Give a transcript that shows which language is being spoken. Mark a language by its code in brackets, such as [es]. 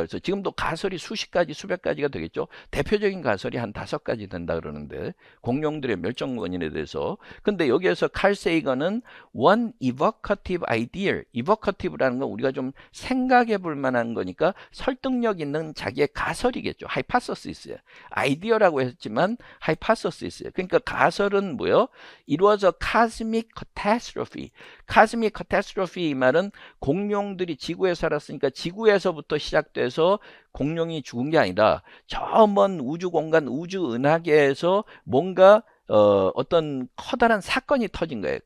[ko] 그래서 지금도 가설이 수십 가지, 수백 가지가 되겠죠. 대표적인 가설이 한 5가지 된다 그러는데 공룡들의 멸종 원인에 대해서. 근데 여기에서 칼 세이건은 [en] one evocative idea. [ko] evocative라는 건 우리가 좀 생각해 볼 만한 거니까 설득력 있는 자기의 가설이겠죠. hypothesis예요. 아이디어라고 했지만 hypothesis예요. 그러니까 가설은 뭐요? [en] It was a cosmic catastrophe. [ko] cosmic catastrophe 이 말은 공룡들이 지구에 살았으니까 지구에서부터 시작돼서 공룡이 죽은 게 아니라 저 먼 우주 공간 우주 은하계에서 뭔가 어떤 커다란 사건이 터진 거예요.